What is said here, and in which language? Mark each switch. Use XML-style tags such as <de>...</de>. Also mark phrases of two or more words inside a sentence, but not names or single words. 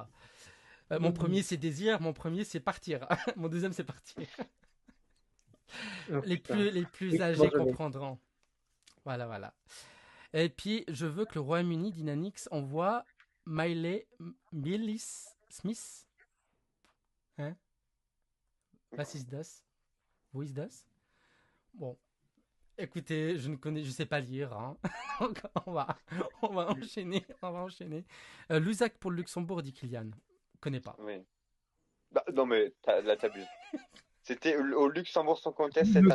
<fr>Mon premier c'est désir, mon premier c'est partir, mon deuxième c'est partir. Les plus âgés comprendront. Voilà. Et puis je veux que le Royaume-Uni Dynamics envoie Miley Smith. Hein?</fr> <de>Was ist das? Wo ist das?</de> <fr>Bon, écoutez, je sais pas lire, hein. Donc on va enchaîner, on va enchaîner. Lusac pour le Luxembourg, dit Kylian. Connais pas. Oui. Bah, non, mais là, t'abuses. C'était au Luxembourg Song Contest cette</fr>